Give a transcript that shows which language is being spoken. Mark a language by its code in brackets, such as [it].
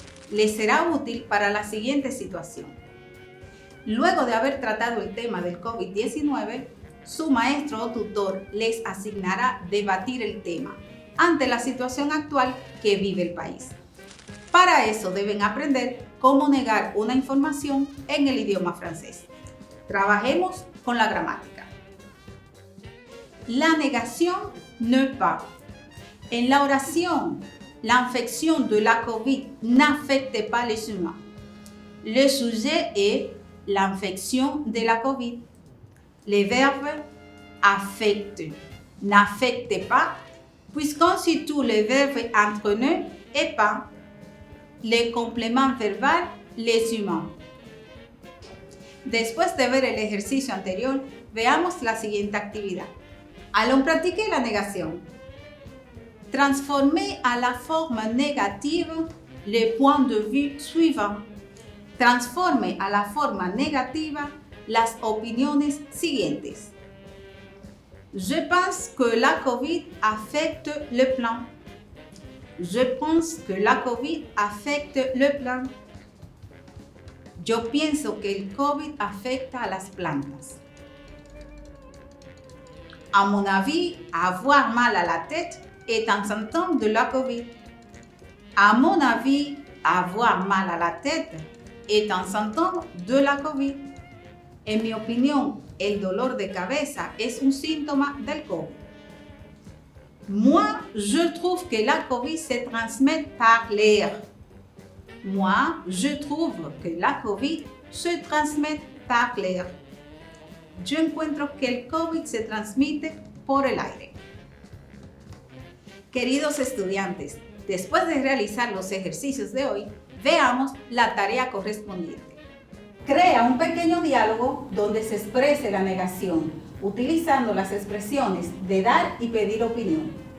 [es] Les será útil para la siguiente situación. Luego de haber tratado el tema del COVID-19, su maestro o tutor les asignará debatir el tema ante la situación actual que vive el país. Para eso deben aprender cómo negar una información en el idioma francés. Trabajemos con la gramática. La negación ne pas. En la oración, [fr] l'infection de la COVID n'affecte pas les humains. Le sujet est l'infection de la COVID. Le verbe affecte, n'affecte pas, puisqu'on situe le verbe entre ne et pas, le complément verbal les humains. [es] Después de ver el ejercicio anterior, veamos la siguiente actividad. [fr] Allons pratiquer la negación. Transformez à la forme négative les points de vue suivants. [es] Transforme a la forma negativa las opiniones siguientes. [fr] Je pense que la COVID affecte le plan. Je pense que la COVID affecte le plan. [es] Yo pienso que el COVID afecta a las plantas. [fr] À mon avis, avoir mal à la tête est un symptôme de la COVID. À mon avis, avoir mal à la tête est un symptôme de la COVID. [es] En mi opinión, el dolor de cabeza es un síntoma del COVID. [fr] Moi, je trouve que la COVID se transmet par l'air. Moi, je trouve que la COVID se transmet par l'air. [es] Yo encuentro que el COVID se transmite por el aire. Queridos estudiantes, después de realizar los ejercicios de hoy, veamos la tarea correspondiente. Crea un pequeño diálogo donde se exprese la negación, utilizando las expresiones de dar y pedir opinión.